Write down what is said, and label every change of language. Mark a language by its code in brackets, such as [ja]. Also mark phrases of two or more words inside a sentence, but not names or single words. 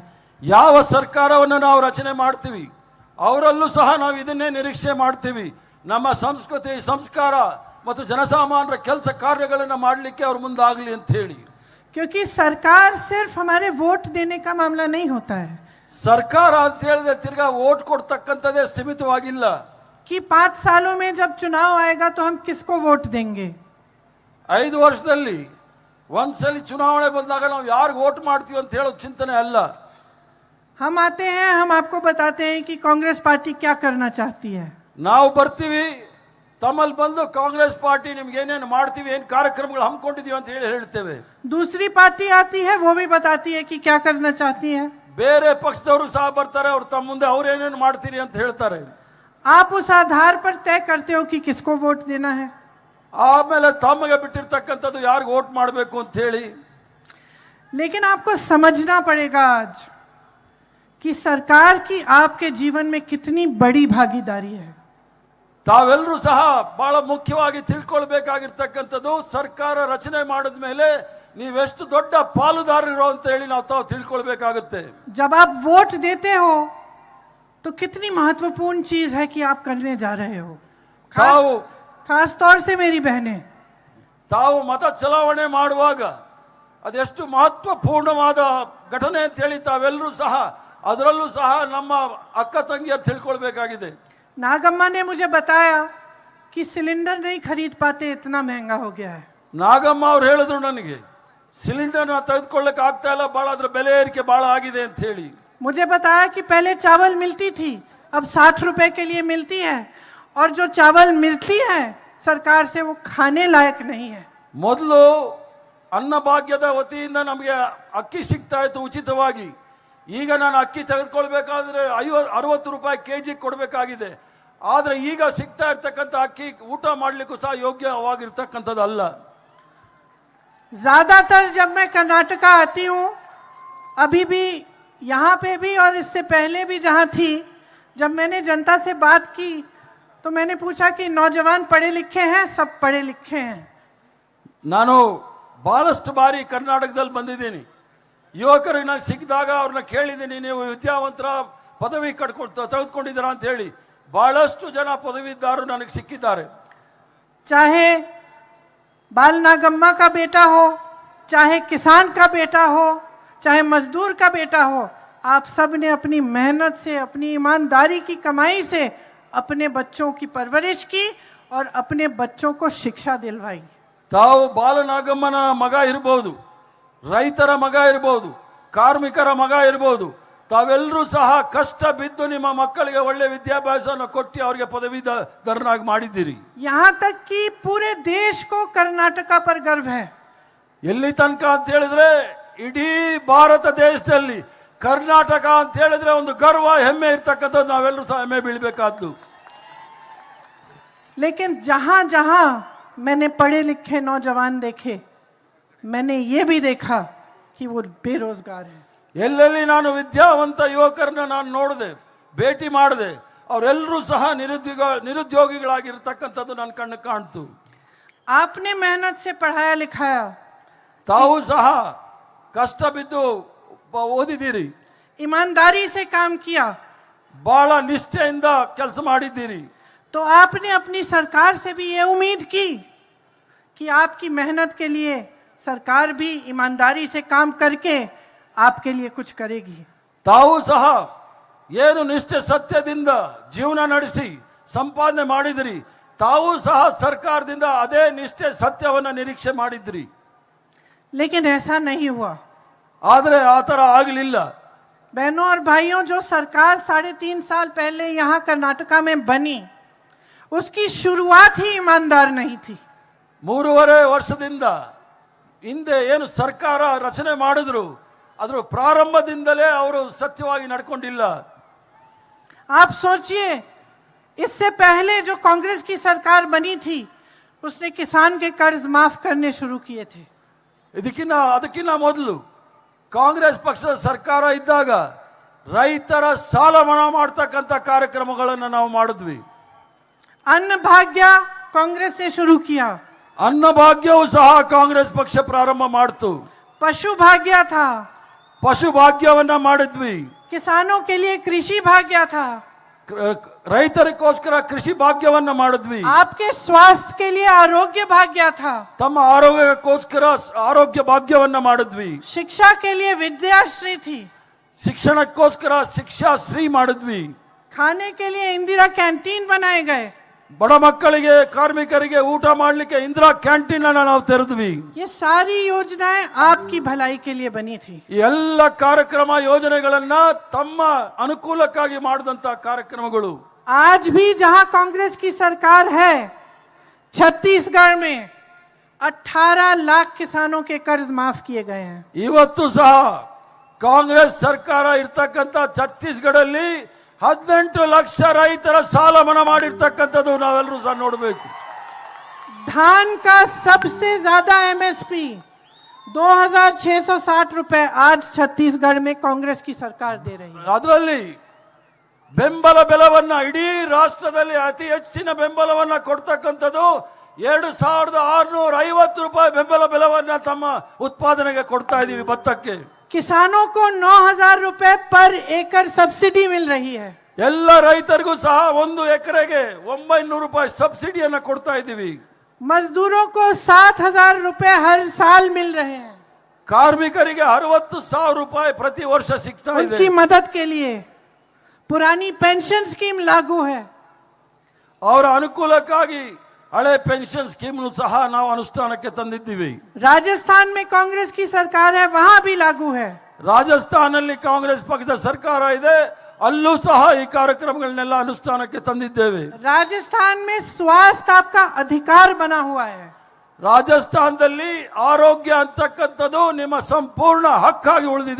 [kn] ಯಾವ ಸರ್ಕಾರವನ್ನು ನಾವು ರಚನೆ ಮಾಡ್ತೀವಿ ಅವರಲ್ಲೂ ಸಹ ನಾವು ಇದನ್ನೇ ನಿರೀಕ್ಷೆ ಮಾಡ್ತೀವಿ, ನಮ್ಮ ಸಂಸ್ಕೃತಿ, ಸಂಸ್ಕಾರ ಮತ್ತು ಜನಸಾಮಾನ್ಯರ ಕೆಲಸ ಕಾರ್ಯಗಳನ್ನು ಮಾಡಲಿಕ್ಕೆ ಅವರು ಮುಂದಾಗಲಿ ಅಂತ ಹೇಳಿ. [hi] क्योंकि सरकार सिर्फ हमारे वोट देने का मामला नहीं होता है [kn] ಸರ್ಕಾರ ಅಂತ ಹೇಳಿದ್ರೆ ತಿರ್ಗಾ ವೋಟ್ ಕೊಡ್ತಕ್ಕಂಥದ್ದೇ ಸೀಮಿತವಾಗಿಲ್ಲ. [hi] कि 5 सालों में जब चुनाव आएगा तो हम किसको वोट देंगे। [kn] 5 ವರ್ಷದಲ್ಲಿ ಒಂದ್ಸಲಿ ಚುನಾವಣೆ ಬಂದಾಗ ನಾವು ಯಾರಿಗೆ ವೋಟ್ ಮಾಡ್ತೀವಿ ಅಂತ ಹೇಳೋ ಚಿಂತನೆ ಅಲ್ಲ. [hi] हम आते हैं, हम आपको बताते हैं कि कांग्रेस पार्टी क्या करना चाहती है। [kn] ನಾವು ಬರ್ತೀವಿ, ತಮ್ಮಲ್ಲಿ ಬಂದು ಕಾಂಗ್ರೆಸ್ ಪಾರ್ಟಿ ನಿಮ್ಗೆ ಏನೇನು ಮಾಡ್ತೀವಿ, ಏನು ಕಾರ್ಯಕ್ರಮಗಳು ಹಮ್ಮಿಕೊಂಡಿದೀವಿ ಅಂತ ಹೇಳಿ ಹೇಳ್ತೇವೆ. [hi] दूसरी पार्टी आती है, वो भी बताती है कि क्या करना चाहती है। [kn] ಬೇರೆ ಪಕ್ಷದವರು ಸಹ ಬರ್ತಾರೆ, ಅವ್ರು ತಮ್ಮ ಮುಂದೆ ಅವ್ರು ಏನೇನು ಮಾಡ್ತೀರಿ ಅಂತ ಹೇಳ್ತಾರೆ. [hi] आप उस आधार पर तय करते हो कि किसको वोट देना है। [kn] ಆಮೇಲೆ ತಮಗೆ ಬಿಟ್ಟಿರ್ತಕ್ಕಂಥದ್ದು ಯಾರಿಗೆ ವೋಟ್ ಮಾಡಬೇಕು ಅಂತ ಹೇಳಿ. [hi] लेकिन आपको समझना पड़ेगा आज कि सरकार की आपके जीवन में कितनी बड़ी भागीदारी है। [kn] ತಾವೆಲ್ಲರೂ ಸಹ ಬಹಳ ಮುಖ್ಯವಾಗಿ ತಿಳ್ಕೊಳ್ಬೇಕಾಗಿರ್ತಕ್ಕಂಥದ್ದು, ಸರ್ಕಾರ ರಚನೆ ಮಾಡಿದ ಮೇಲೆ ನೀವೆಷ್ಟು ದೊಡ್ಡ ಪಾಲುದಾರರು ಅಂತ ಹೇಳಿ ನಾವು ತಾವು ತಿಳ್ಕೊಳ್ಬೇಕಾಗುತ್ತೆ. [hi] जब आप वोट देते हो तो कितनी महत्वपूर्ण चीज है कि आप करने जा रहे हो। खास तौर से मेरी बहनें, [kn] ತಾವು ಮತ ಚಲಾವಣೆ ಮಾಡುವಾಗ ಅದೆಷ್ಟು ಮಹತ್ವಪೂರ್ಣವಾದ ಘಟನೆ ಅಂತ ಹೇಳಿ ತಾವೆಲ್ಲರೂ ಸಹ, ಅದರಲ್ಲೂ ಸಹ ನಮ್ಮ ಅಕ್ಕ ತಂಗಿಯರು ತಿಳ್ಕೊಳ್ಬೇಕಾಗಿದೆ. [hi] नागम्मा ने मुझे बताया कि सिलेंडर नहीं खरीद पाते, इतना महंगा हो गया है। [kn] ನಾಗಮ್ಮ ಅವ್ರು ಹೇಳಿದ್ರು ನನಗೆ, ಸಿಲಿಂಡರ್ನ ತೆಗೆದುಕೊಳ್ಳಕ್ಕೆ ಆಗ್ತಾ ಇಲ್ಲ, ಬಹಳ ಅದ್ರ ಬೆಲೆ ಏರಿಕೆ ಬಹಳ ಆಗಿದೆ ಅಂತ ಹೇಳಿ. [hi] मुझे बताया कि पहले चावल मिलती थी, अब 60 रुपए के लिए मिलती है, और जो चावल मिलती है सरकार से वो खाने लायक नहीं है। [kn] ಮೊದಲು ಅನ್ನಭಾಗ್ಯದ ವತಿಯಿಂದ ನಮಗೆ ಅಕ್ಕಿ ಸಿಗ್ತಾ ಇತ್ತು ಉಚಿತವಾಗಿ. ಈಗ ನಾನು ಅಕ್ಕಿ ತೆಗೆದುಕೊಳ್ಬೇಕಾದ್ರೆ 60 ರೂಪಾಯಿ ಕೆಜಿ ಕೊಡಬೇಕಾಗಿದೆ. ಆದ್ರೆ ಈಗ ಸಿಗ್ತಾ ಇರ್ತಕ್ಕಂಥ ಅಕ್ಕಿ ಊಟ ಮಾಡ್ಲಿಕ್ಕೂ ಸಹ ಯೋಗ್ಯವಾಗಿರ್ತಕ್ಕಂಥದ್ದಲ್ಲ. [hi] ज्यादातर जब मैं कर्नाटका आती हूँ, अभी भी यहाँ पे भी और इससे पहले भी जहाँ थी, जब मैंने जनता से बात की तो मैंने पूछा कि नौजवान पढ़े लिखे हैं, सब पढ़े लिखे हैं। [kn] ನಾನು ಬಹಳಷ್ಟು ಬಾರಿ ಕರ್ನಾಟಕದಲ್ಲಿ ಬಂದಿದ್ದೀನಿ. ಯುವಕರು ನಾನು ಸಿಕ್ಕಿದಾಗ ಅವ್ರನ್ನ ಕೇಳಿದ್ದೀನಿ, ನೀವು ವಿದ್ಯಾವಂತರ ಪದವಿ ತೆಗೆದುಕೊಂಡಿದ್ದೀರಾ ಅಂತ ಹೇಳಿ. ಬಹಳಷ್ಟು ಜನ ಪದವೀಧರರು ನನಗೆ ಸಿಕ್ಕಿದ್ದಾರೆ. [hi] चाहे बाल नागम्मा का बेटा हो, चाहे किसान का बेटा हो, चाहे मजदूर का बेटा हो, आप सब ने अपनी मेहनत से, अपनी ईमानदारी की कमाई से अपने बच्चों की परवरिश की और अपने बच्चों को शिक्षा दिलवाई। [kn] ತಾವು ಬಾಲನಾಗಮ್ಮನ ಮಗ ಇರಬಹುದು, ರೈತರ ಮಗ ಇರ್ಬೋದು, ಕಾರ್ಮಿಕರ ಮಗ ಇರ್ಬೋದು, ತಾವೆಲ್ಲರೂ ಸಹ ಕಷ್ಟ ಬಿದ್ದು ನಿಮ್ಮ ಮಕ್ಕಳಿಗೆ ಒಳ್ಳೆ ವಿದ್ಯಾಭ್ಯಾಸವನ್ನು ಕೊಟ್ಟು ಅವರಿಗೆ ಪದವೀಧರನಾಗಿ ಮಾಡಿದ್ದೀರಿ. [hi] यहाँ तक कि पूरे देश को कर्नाटका पर गर्व है. [kn] ಎಲ್ಲಿ ತನಕ ಅಂತ ಹೇಳಿದ್ರೆ ಇಡೀ ಭಾರತ ದೇಶದಲ್ಲಿ ಕರ್ನಾಟಕ ಅಂತ ಹೇಳಿದ್ರೆ ಒಂದು ಗರ್ವ ಹೆಮ್ಮೆ ಇರ್ತಕ್ಕಂಥದ್ದು ನಾವೆಲ್ಲರೂ ಸಹ ಹೆಮ್ಮೆ ಬೀಳಬೇಕಾದ್ದು. [hi] लेकिन जहां जहां मैंने पढ़े लिखे नौजवान देखे, मैंने ये भी देखा कि वो बेरोजगार है. [kn] ಎಲ್ಲೆಲ್ಲಿ ನಾನು ವಿದ್ಯಾವಂತ ಯುವಕರನ್ನ ನಾನು ನೋಡಿದೆ, ಭೇಟಿ ಮಾಡಿದೆ, ಅವರೆಲ್ಲರೂ ಸಹ ನಿರುದ್ಯೋಗಿಗಳಾಗಿರ್ತಕ್ಕಂಥದ್ದು ನನ್ನ ಕಣ್ಣು ಕಾಣ್ತು. [hi] आपने मेहनत से पढ़ाया लिखाया, [kn] ತಾವು ಸಹ ಕಷ್ಟ ಬಿದ್ದು ಓದಿದ್ದೀರಿ, [hi] ईमानदारी से काम किया, [kn] ಬಹಳ ನಿಷ್ಠೆಯಿಂದ ಕೆಲಸ ಮಾಡಿದ್ದೀರಿ. [hi] तो आपने अपनी सरकार से भी ये उम्मीद की कि आपकी मेहनत के लिए सरकार भी ईमानदारी से काम करके आपके लिए कुछ करेगी. [kn] ತಾವು ಸಹ ಏನು ನಿಷ್ಠೆ ಸತ್ಯದಿಂದ ಜೀವನ ನಡೆಸಿ ಸಂಪಾದನೆ ಮಾಡಿದ್ರಿ, ತಾವು ಸಹ ಸರ್ಕಾರದಿಂದ ಅದೇ ನಿಷ್ಠೆ ಸತ್ಯವನ್ನ ನಿರೀಕ್ಷೆ ಮಾಡಿದ್ರಿ. [hi] लेकिन ऐसा नहीं हुआ. [kn] ಆದರೆ ಆ ಥರ ಆಗಲಿಲ್ಲ. [hi] बहनों और भाइयों, जो सरकार 3.5 साल पहले यहाँ कर्नाटका में बनी, उसकी शुरुआत ही ईमानदार नहीं थी. [kn] 3.5 ವರ್ಷದಿಂದ ಹಿಂದೆ ಏನು ಸರ್ಕಾರ ರಚನೆ ಮಾಡಿದ್ರು ಅದರ ಪ್ರಾರಂಭದಿಂದಲೇ ಅವರು ಸತ್ಯವಾಗಿ ನಡ್ಕೊಂಡಿಲ್ಲ. [hi] आप सोचिए, इससे पहले जो कांग्रेस की सरकार बनी थी, उसने किसान के कर्ज माफ करने शुरू किए थे. [kn] ಅದಕ್ಕಿಂತ ಮೊದಲು ಕಾಂಗ್ರೆಸ್ ಪಕ್ಷದ ಸರ್ಕಾರ ಇದ್ದಾಗ ರೈತರ ಸಾಲ ಮನ್ನಾ ಮಾಡತಕ್ಕಂತ ಕಾರ್ಯಕ್ರಮಗಳನ್ನು ನಾವು ಮಾಡಿದ್ವಿ. [hi] अन्न भाग्य कांग्रेस ने शुरू किया. [kn] ಅನ್ನಭಾಗ್ಯವೂ ಸಹ ಕಾಂಗ್ರೆಸ್ ಪಕ್ಷ ಪ್ರಾರಂಭ ಮಾಡಿತು. [hi] पशु भाग्य था. [kn] ಪಶು ಭಾಗ್ಯವನ್ನ ಮಾಡಿದ್ವಿ. [hi] किसानों के लिए कृषि भाग्य था. [kn] ರೈತರಿಗೋಸ್ಕರ ಕೃಷಿ ಭಾಗ್ಯವನ್ನ ಮಾಡಿದ್ವಿ. [hi] आपके स्वास्थ्य के लिए आरोग्य भाग्य था. [kn] ತಮ್ಮ ಆರೋಗ್ಯಕ್ಕೋಸ್ಕರ ಆರೋಗ್ಯ ಭಾಗ್ಯವನ್ನ ಮಾಡಿದ್ವಿ. [hi] शिक्षा के लिए विद्याश्री थी. [kn] ಶಿಕ್ಷಣಕ್ಕೋಸ್ಕರ ಶಿಕ್ಷಾ ಶ್ರೀ ಮಾಡಿದ್ವಿ. [hi] खाने के लिए इंदिरा कैंटीन बनाए गए. [kn] ಬಡ ಮಕ್ಕಳಿಗೆ ಕಾರ್ಮಿಕರಿಗೆ ಊಟ ಮಾಡಲಿಕ್ಕೆ ಇಂದಿರಾ ಕ್ಯಾಂಟೀನ್ ಅನ್ನು ನಾವು ತೆರೆದ್ವಿ. [hi] ये सारी योजनाएं आपकी भलाई के लिए बनी थी. [kn] ಎಲ್ಲ ಕಾರ್ಯಕ್ರಮ ಯೋಜನೆಗಳನ್ನ ತಮ್ಮ ಅನುಕೂಲಕ್ಕಾಗಿ ಮಾಡಿದಂತ ಕಾರ್ಯಕ್ರಮಗಳು. [hi] आज भी जहां कांग्रेस की सरकार है, छत्तीसगढ़ में 18 लाख किसानों के कर्ज माफ किए गए हैं. [kn] ಇವತ್ತು ಸಹ ಕಾಂಗ್ರೆಸ್ ಸರ್ಕಾರ ಇರ್ತಕ್ಕಂಥ ಛತ್ತೀಸ್ಗಢಲ್ಲಿ 18 ಲಕ್ಷ ರೈತರ ಸಾಲ ಮನ್ನಾ ಮಾಡಿರ್ತಕ್ಕಂಥದ್ದು ನಾವೆಲ್ಲರೂ ಸಹ ನೋಡಬೇಕು. [hi] धान का सबसे ज्यादा एमएसपी 2660 रुपए आज छत्तीसगढ़ में कांग्रेस की सरकार दे रही है. [kn] ಅದರಲ್ಲಿ ಬೆಂಬಲ ಬೆಲೆವನ್ನ ಇಡೀ ರಾಷ್ಟ್ರದಲ್ಲಿ ಅತಿ ಹೆಚ್ಚಿನ ಬೆಂಬಲವನ್ನ ಕೊಡ್ತಕ್ಕಂಥದ್ದು 2650 ರೂಪಾಯಿ ಬೆಂಬಲ ಬೆಲೆವನ್ನ ತಮ್ಮ ಉತ್ಪಾದನೆಗೆ ಕೊಡ್ತಾ ಇದೀವಿ ಭತ್ತಕ್ಕೆ. [hi] किसानों को 9000 रुपए पर एकड़ सब्सिडी मिल रही है. [kn] ಎಲ್ಲ ರೈತರಿಗೂ ಸಹ 1 ಎಕರೆಗೆ 900 ರೂಪಾಯಿ ಸಬ್ಸಿಡಿಯನ್ನ ಕೊಡ್ತಾ ಇದೀವಿ. [hi] मजदूरों को 7000 रुपए हर साल मिल रहे हैं. [kn] ಕಾರ್ಮಿಕರಿಗೆ 60,000 ರೂಪಾಯಿ ಪ್ರತಿ ವರ್ಷ ಸಿಗ್ತಾ ಇದೆ. [hi] उनकी मदद के लिए पुरानी [en] pension scheme [hi] लागू है. [kn] ಅವರ ಅನುಕೂಲಕ್ಕಾಗಿ ಹಳೆ [en] pension scheme [kn] ಸಹ ನಾವು ಅನುಷ್ಠಾನಕ್ಕೆ ತಂದಿದ್ದೀವಿ. [hi] राजस्थान में कांग्रेस की सरकार है, वहां भी लागू है. [kn] ರಾಜಸ್ಥಾನಲ್ಲಿ ಕಾಂಗ್ರೆಸ್ ಪಕ್ಷದ ಸರ್ಕಾರ ಇದೆ, ಅಲ್ಲೂ ಸಹ ಈ ಕಾರ್ಯಕ್ರಮಗಳನ್ನೆಲ್ಲ ಅನುಷ್ಠಾನಕ್ಕೆ ತಂದಿದ್ದೇವೆ. [hi] राजस्थान में स्वास्थ्य आपका अधिकार बना हुआ है. [kn] ರಾಜಸ್ಥಾನದಲ್ಲಿ ಆರೋಗ್ಯ ಅಂತಕ್ಕಂಥದ್ದು ನಿಮ್ಮ ಸಂಪೂರ್ಣ ಹಕ್ಕಾಗಿ ಉಳಿದಿದೆ.